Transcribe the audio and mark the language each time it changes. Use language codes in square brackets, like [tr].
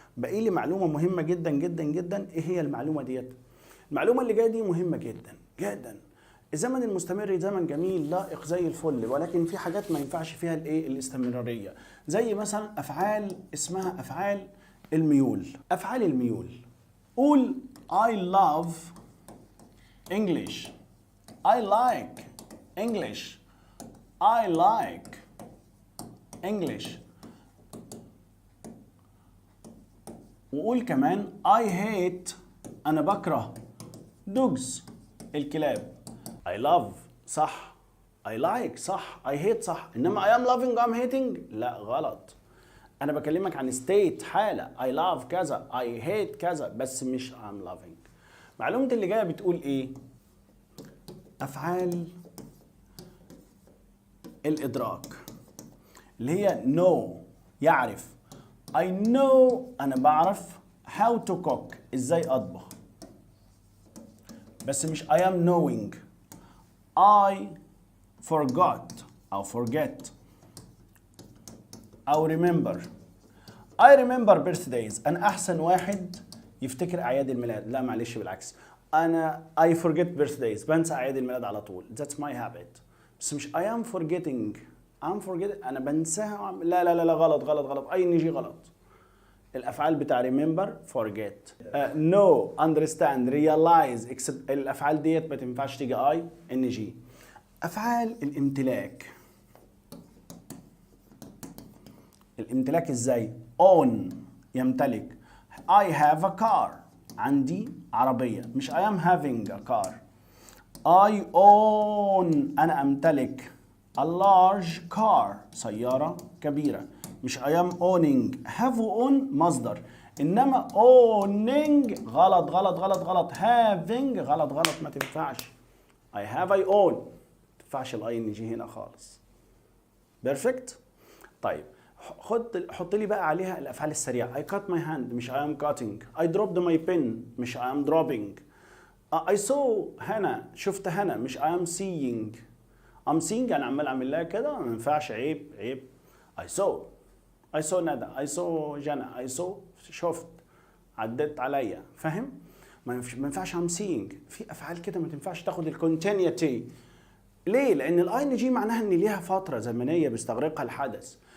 [ar] باقي لي معلومه مهمه جدا جدا جدا. ايه هي المعلومه ديت؟ المعلومه اللي جايه دي مهمه جدا جدا. الزمن المستمر زمن جميل لائق زي الفل، ولكن في حاجات ما ينفعش فيها الايه الاستمراريه. زي مثلا افعال اسمها افعال الميول. افعال الميول. قول [en] I love English. I like English. I like English. [ar] وقول كمان [en] I hate. [ar] أنا بكره [en] dogs. [ar] الكلاب. [en] I love [ar] صح. [en] I like صح. I hate صح. [ar] إنما [en] I am loving I'm hating [ar] لا غلط. أنا بكلمك عن [en] state [ar] حالة. [en] I love [ar] كذا. [en] I hate [ar] كذا بس مش [en] I'm loving. [ar] معلومة اللي جاية بتقول إيه؟ أفعال الإدراك اللي هي [en] know [ar] يعرف. [en] I know [ar] أنا بعرف [en] how to cook [ar] إزاي أطبخ. بس مش [en] I am knowing. I forgot [ar] أو [en] forget أو remember. I remember birthdays. [ar] أنا أحسن واحد يفتكر أعياد الميلاد. لا معلش بالعكس. أنا [en] I forget birthdays. [ar] بنسى أعياد الميلاد على طول. [en] That's my habit. [ar] بس مش [en] I am forgetting. I'm forgetting. [ar] أنا بنساها. لا لا لا غلط غلط غلط. أي نيجي غلط. الأفعال بتاع [en] remember forget. know understand realize except. [ar] الأفعال ديت ما تنفعش تيجي I NG. أفعال الامتلاك. الامتلاك ازاي؟ [en] own [ar] يمتلك. [en] I have a car. [ar] عندي عربية. مش [en] I am having a car. I own [ar] أنا أمتلك [en] a large car. [ar] سيارة كبيرة. مش [en] I am owning. have own [ar] مصدر. إنما [en] owning [ar] غلط غلط غلط غلط. [en] having [ar] غلط غلط ما تنفعش. [en] I have I own. [ar] ما تنفعش ال ING هنا خالص. perfect؟ طيب حط لي بقى عليها الافعال السريعه. [en] I cut my hand مش I am cutting. I dropped my pen مش I am dropping. I saw [ar] هنا شفت هنا مش [en] I am seeing. I'm seeing [ar] انا عمال اعمل لها كده ما ينفعش. عيب عيب. [en] I saw [ar] ندى. [en] I saw جنى. I saw [ar] شفت عدت عليا. فاهم؟ ما ينفعش [en] I'm seeing. [ar] في افعال كده ما تنفعش تاخد الكونتينيوتي. ليه؟ لان الاي ان جي معناها ان ليها فتره زمنيه بيستغرقها الحدث.